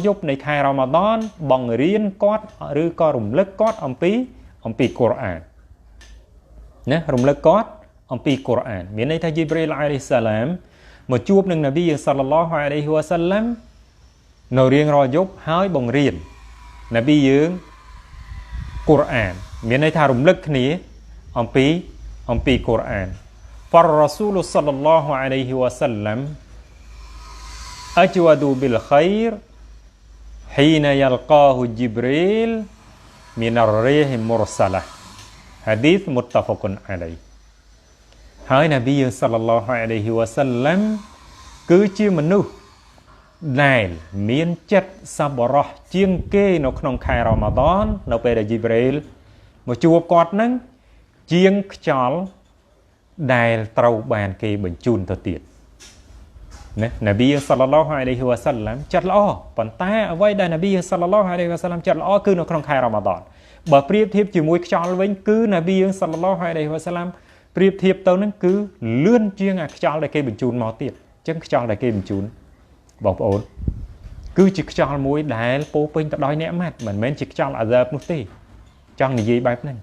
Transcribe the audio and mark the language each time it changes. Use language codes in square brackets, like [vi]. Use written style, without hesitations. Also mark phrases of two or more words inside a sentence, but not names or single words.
[km] យប់នៃខែរ៉ាម៉ាឌនបង្រៀនគាត់ឬក៏រំលឹកគាត់អំពីកុរអានណារំលឹកគាត់អំពីកុរអានមានន័យថាជីប្រីល [ar] عليه السلام [km] មកជួបនឹងនប៊ី [ar] صلى الله عليه وسلم [km] នៅរៀងរាល់យប់ហើយបង្រៀននប៊ីយើងកុរអានមានន័យថារំលឹកគ្នាអំពីកុរអាន [ar] فالرسول صلى الله عليه وسلم أجود بالخير حين يلقاه جبريل من الريح المرسلة حديث متفق عليه [km] ហើយនប៊ី [ar] صلى الله عليه وسلم [km] គឺជាមនុស្សដែលមានចិត្តសប្បុរ សជាងគេនៅក្នុងខែរ៉ាម៉ាឌននៅពេលដែលជីប្រីលមកជួបគាត់នឹងជាងខ្យ ល់ដែលត្រូវបានគេបញ្ជូនទៅទៀតណានប៊ី [ar] صلى الله عليه وسلم [km] ចិត្តល្អប៉ុន្តែអ្វីដែលនប៊ី [ar] صلى الله عليه وسلم [km] ចិត្តល្អគឺនៅក្នុងខែរ៉ាម៉ាឌនបើប្រៀបធៀបជាមួយខ្យល់វិញគឺនប៊ី [ar] صلى الله عليه وسلم [km] ប្រៀបធៀបទៅនឹងគឺលឿនជាងអាខ្យល់ដែលគេបញ្ជូនមកទៀតអញ្ចឹងខ្យល់ដែលគេបញ្ជូនបងប្អូនគឺជាខ្យល់មួយដែលពោពេញទៅដោយអ្នកម៉ាត់មិនមែនជាខ្យល់អាហ្សាបនោះទេចង់និយាយបែបហ្នឹង